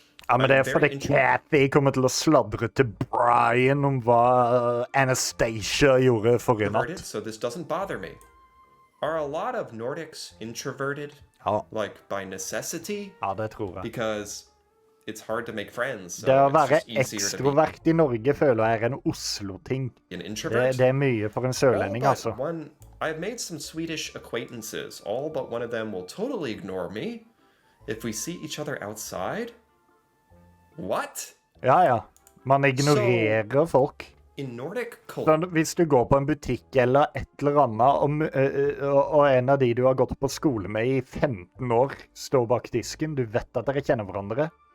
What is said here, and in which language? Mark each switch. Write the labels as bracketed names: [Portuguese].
[Norwegian] ja, men det er fordi Kathy kommer til å sladre til Brian om hva Anastasia gjorde forrige natt. [English] So this doesn't bother me. Are a lot of Nordics introverted? [Norwegian] Ja. [English] Like by necessity? [Norwegian] Ja, det tror jeg. [English] Because it's hard to make friends. So [Norwegian] det å være ekstrovert i Norge føler jeg er en Oslo-ting. Det er mye for en sørlending, altså. [English] I've made some Swedish acquaintances. All but one of them will totally ignore me if we see each other outside. What? [Norwegian] Ja. Man ignorerer folk. [English] In Nordic culture... [Norwegian] Så hvis du går på en butikk eller et eller annet, og en av de du har gått på skole med i 15 år står bak disken, du vet at dere kjenner hverandre.